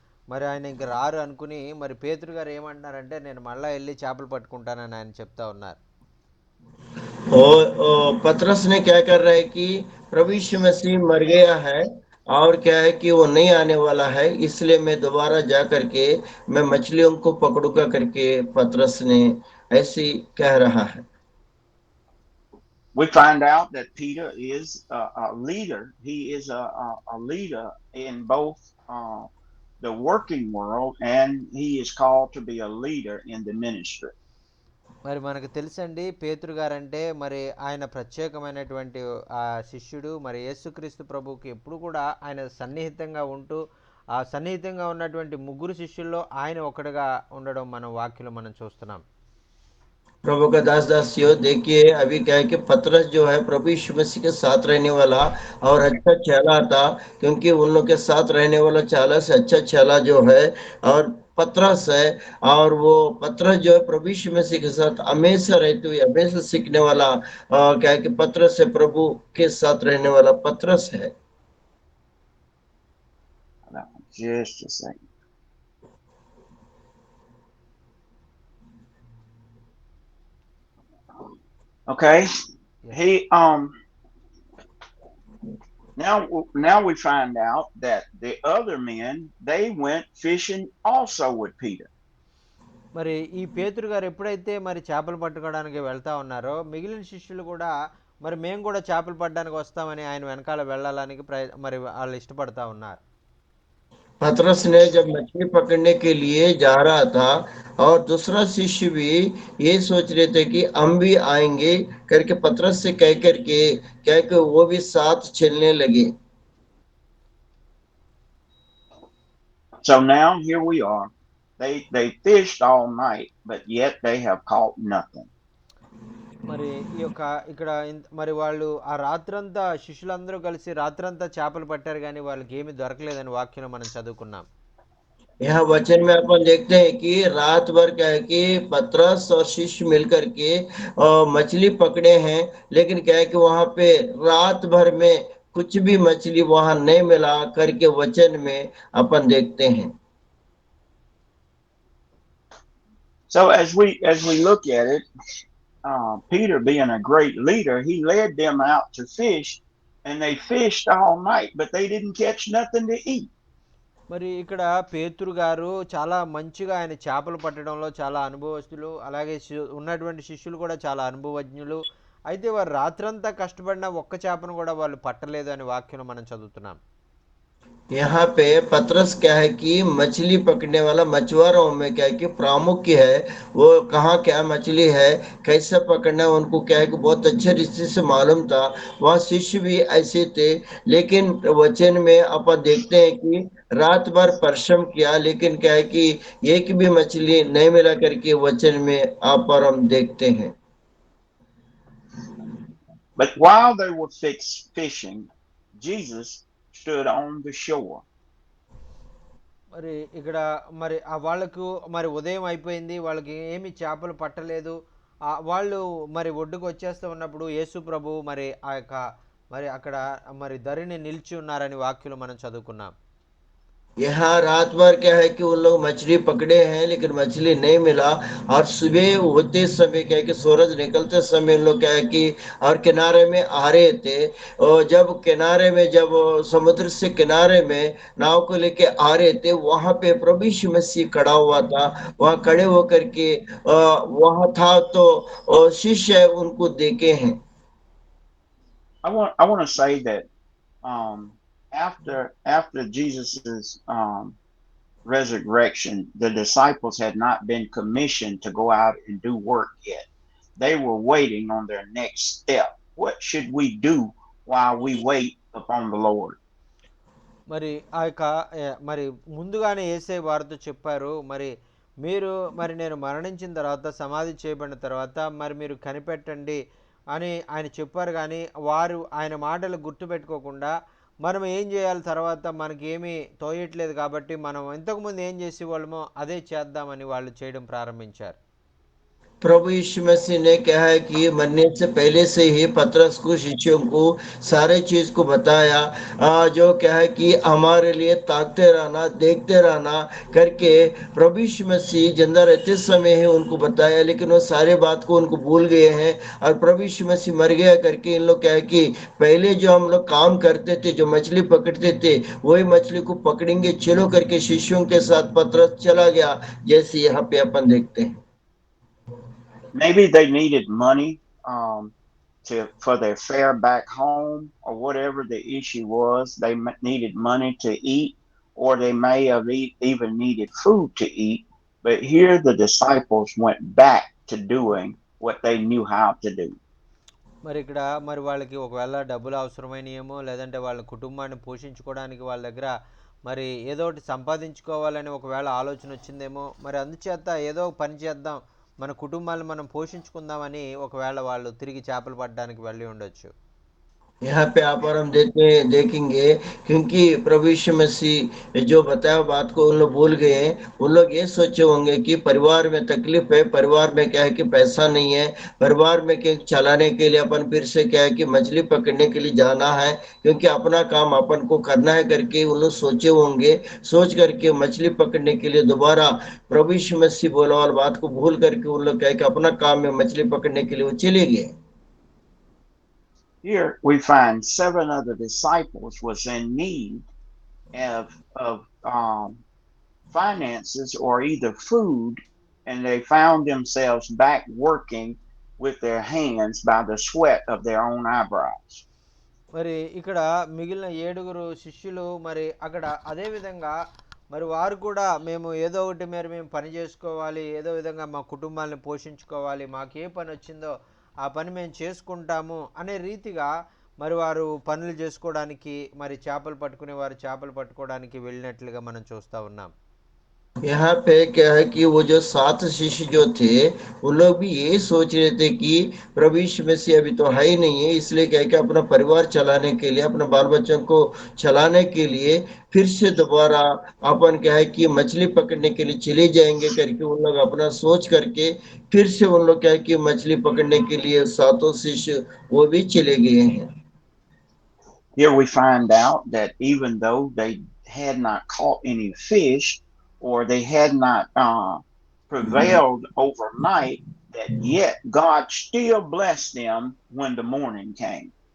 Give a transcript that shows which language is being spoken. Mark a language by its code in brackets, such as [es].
[te] మరి ఆయన ఇంక రారు అనుకుని మరి పేతురు గారు ఏమంటున్నారంటే నేను మళ్ళీ వెళ్ళి చేపలు పట్టుకుంటానని ఆయన చెప్తా ఉన్నారు. [hi] पतरस ने क्या कर रहा है कि प्रभु यीशु मसीह मर गया है और क्या है कि वो नहीं आने वाला है, इसलिए मैं दोबारा जा करके मैं मछलियों को पकड़ूंगा करके पतरस ने ऐसी कह रहा है. [en] We find out that Peter is a leader. He is a leader in both the working world, and he is called to be a leader in the ministry. [te] మరి మనకు తెలుసండి పేతురు గారంటే మరి ఆయన ప్రత్యేకమైనటువంటి ఆ శిష్యుడు. మరి యేసుక్రీస్తు ప్రభువుకి ఎప్పుడు కూడా ఆయన సన్నిహితంగా ఉంటూ ఆ సన్నిహితంగా ఉన్నటువంటి ముగ్గురు శిష్యుల్లో ఆయన ఒకటిగా ఉండడం మనం వాక్యలో మనం చూస్తున్నాం. [hi] प्रभु का दास दासियों, देखिए अभी क्या है कि पतरस जो है प्रभु यीशु मसीह के साथ रहने वाला और अच्छा चेला था, क्योंकि उन लोग के साथ रहने वाला चाला से अच्छा चेला जो है और पतरस है. और वो पतरस जो है प्रभु यीशु मसीह के साथ हमेशा रहते हुए हमेशा सीखने वाला क्या है कि पतरस है, प्रभु के साथ रहने वाला पतरस है. [en] Just a second. Okay. He now we find out that the other men, they went fishing also with Peter. [te] మరి ఈ పేతురు గారు ఎప్పుడైతే మరి చేపలు పట్టుకోవడానికి వెళ్తా ఉన్నారో మిగిలిన శిష్యులు కూడా మరి మేము కూడా చేపలు పట్టడానికి వస్తామని ఆయన వెనకాల వెళ్ళడానికి మరి వాళ్ళు ఇష్టపడతా ఉన్నారు. [hi] पतरस ने जब मछली पकड़ने के लिए जा रहा था और दूसरा शिष्य भी ये सोच रहे थे कि हम भी आएंगे करके पतरस से कह करके क्या कि वो भी साथ चलने लगे. [en] So now here we are. They fished all night, but yet they have caught nothing. [te] మరి ఈ యొక్క ఇక్కడ మరి వాళ్ళు ఆ రాత్రంతా శిష్యులందరూ కలిసి రాత్రంతా చేపలు పట్టారు కానీ వాళ్ళకి ఏమీ దొరకలేదని వాక్యం మనం చదువుకున్నాం. [hi] यहाँ वचन में अपन देखते हैं कि रात भर क्या है कि पतरस और शिष्य मिलकर के मछली पकड़े हैं, लेकिन क्या है कि वहां पे रात भर में कुछ भी मछली वहां नहीं मिला करके वचन में अपन देखते हैं। [en] So as we look at it, Peter, being a great leader, he led them out to fish, and they fished all night, but they didn't catch nothing to eat. [te] మరి ఇక్కడ పేతురు గారు చాలా మంచిగా ఆయన చేపలు పట్టడంలో చాలా అనుభవస్తులు, అలాగే ఉన్నటువంటి శిష్యులు కూడా చాలా అనుభవజ్ఞులు. అయితే వారు రాత్రంతా కష్టపడిన ఒక్క చేపను కూడా వాళ్ళు పట్టలేదు అని వాక్యం మనం చదువుతున్నాం. [hi] यहाँ पे पतरस क्या है कि मछली पकड़ने वाला मछुआरों में क्या है कि प्रामुख्य है, वो कहाँ क्या मछली है, कैसे पकड़ना है, उनको क्या है कि बहुत अच्छे रीति से मालूम था। वहाँ शिष्य भी ऐसे थे, लेकिन वचन में अपन देखते हैं कि रात भर परिश्रम किया, लेकिन क्या है कि एक भी मछली नहीं मिला करके वचन में आप पर हम देखते हैं। [en] But while they were fishing, Jesus stood on the shore. [te] మరి ఇక్కడ మరి ఆ వాళ్ళకు మరి ఉదయం అయిపోయింది, వాళ్ళకి ఏమి చేపలు పట్టలేదు. వాళ్ళు మరి ఒడ్డుకు వచ్చేస్తూ ఉన్నప్పుడు యేసు ప్రభు మరి ఆ యొక్క మరి అక్కడ మరి ధరిని నిలిచి ఉన్నారని వాక్యులు మనం చదువుకున్నాం. [hi] यहाँ रात भर क्या है कि उन लोग मछली पकड़े हैं, लेकिन मछली नहीं मिला। और सुबह होते समय क्या है कि सूरज निकलते समय इन लोग क्या है कि और किनारे में आ रहे थे, और जब किनारे में जब समुद्र से किनारे में नाव को लेके आ रहे थे, वहां पे प्रभु यीशु मसीह खड़ा हुआ था। वहां खड़े होकर के वहां था तो शिष्य उनको देखे हैं। [en] I want to say that after Jesus's resurrection, the disciples had not been commissioned to go out and do work yet. They were waiting on their next step. What should we do while we wait upon the Lord? [te] మరి ఆ యొక్క మరి ముందుగానే యేసే వారితో చెప్పారు, మరి మీరు మరి నేను మరణించిన తర్వాత సమాధి చేయబడిన తర్వాత మరి మీరు కనిపెట్టండి అని ఆయన చెప్పారు. కానీ వారు ఆయన మాటలు గుర్తుపెట్టుకోకుండా మనం ఏం చేయాలి, తర్వాత మనకి ఏమీ తోయట్లేదు కాబట్టి మనం ఇంతకుముందు ఏం చేసేవాళ్ళమో అదే చేద్దామని వాళ్ళు చేయడం ప్రారంభించారు. [hi] प्रभु यीशु मसीह ने कहा है कि मरने से पहले से ही पतरस को शिष्यों को सारे चीज को बताया, जो क्या है कि हमारे लिए ताकते रहना, देखते रहना करके प्रभु यीशु मसीह जिंदा रहते समय ही उनको बताया, लेकिन वो सारे बात को उनको भूल गए हैं। और प्रभु यीशु मसीह मर गया करके इन लोग क्या है कि पहले जो हम लोग काम करते थे, जो मछली पकड़ते थे, वही मछली को पकड़ेंगे चलो करके शिष्यों के साथ पतरस चला गया, जैसे यहाँ पे अपन देखते हैं। [en] Maybe they needed money for their fare back home, or whatever the issue was. They needed money to eat, or they may have even needed food to eat. But here the disciples went back to doing what they knew how to do. [te] మరి ఇక్కడ మరి వాళ్ళకి ఒకవేళ డబ్బులు అవసరమైనయేమో, లేదంటే వాళ్ళ కుటుంబాన్ని పోషించుకోవడానికి వాళ్ళ దగ్గర మరి ఏదో ఒకటి సంపాదించుకోవాలని ఒకవేళ ఆలోచన వచ్చిందేమో. మరి అందుచేత ఏదో పని చేద్దాం, మన కుటుంబాన్ని మనం పోషించుకుందామని ఒకవేళ వాళ్ళు తిరిగి చేపలు పట్టడానికి వెళ్ళి ఉండొచ్చు. [hi] यहाँ पे आप और हम देखेंगे, क्योंकि प्रभु यीशु मसीह जो बताया बात को उन लोग भूल गए हैं। उन लोग ये सोचे होंगे कि परिवार में तकलीफ है, परिवार में क्या है कि पैसा नहीं है, परिवार में क्या चलाने के लिए अपन फिर से क्या है कि मछली पकड़ने के लिए जाना है, क्योंकि अपना काम अपन को करना है करके उन लोग सोचे होंगे। सोच करके मछली पकड़ने के लिए दोबारा प्रभु यीशु मसीह बोला वाली बात को भूल करके उन लोग क्या है कि अपना काम में मछली पकड़ने के लिए वो चले गए। [en] Here we find 7 other disciples was in need of finances or either food, and they found themselves back working with their hands by the sweat of their own eyebrows. [te] మరి ఇక్కడ మిగిలిన 7 శిష్యులు మరి అక్కడ అదే విధంగా మరి వారు కూడా మేము ఏదో ఒకటి మేము పని చేసుకోవాలి, ఏదో విధంగా మా కుటుంబాలను పోషించుకోవాలి, మాకు ఏ పని వచ్చిందో ఆ పని మేము చేసుకుంటాము అనే రీతిగా మరి వారు పనులు చేసుకోవడానికి, మరి చేపలు పట్టుకునే వారు చేపలు పట్టుకోవడానికి వెళ్ళినట్లుగా మనం చూస్తూ ఉన్నాం. [hi] यहाँ पे क्या है कि वो जो 7 शिष्य जो थे वो लोग भी यही सोच रहे थे कि प्रभु यीशु मसीह अभी तो है ही नहीं है, इसलिए क्या है कि अपना परिवार चलाने के लिए, अपने बाल बच्चों को चलाने के लिए फिर से दोबारा अपन क्या है कि मछली पकड़ने के लिए चले जाएंगे करके उन लोग अपना सोच करके फिर से उन लोग क्या है कि मछली पकड़ने के लिए 7 शिष्य वो भी चले गए हैं। [en] Here we find out that even though they had not caught any fish or they had not prevailed overnight, that yet God still blessed them when the morning came.